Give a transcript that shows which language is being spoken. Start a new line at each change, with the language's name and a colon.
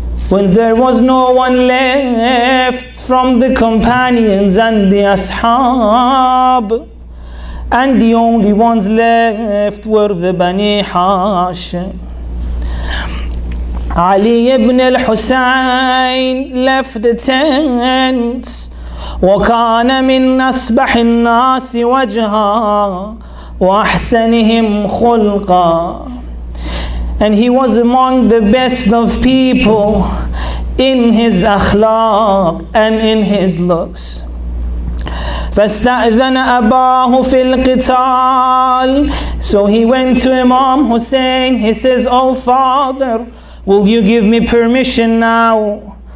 English: When there was no one left from the companions and the ashab, and the only ones left were the Bani Hashim, Ali ibn al-Husayn left the tents.
Arabic: وكان من أصبح الناس وجها وأحسنهم خلقا.
English: And he was among the best of people in his akhlaq and in his looks.
Arabic: فاستأذن أباه في القتال.
English: So he went to Imam Hussein. He says, "Oh father, will you give me permission now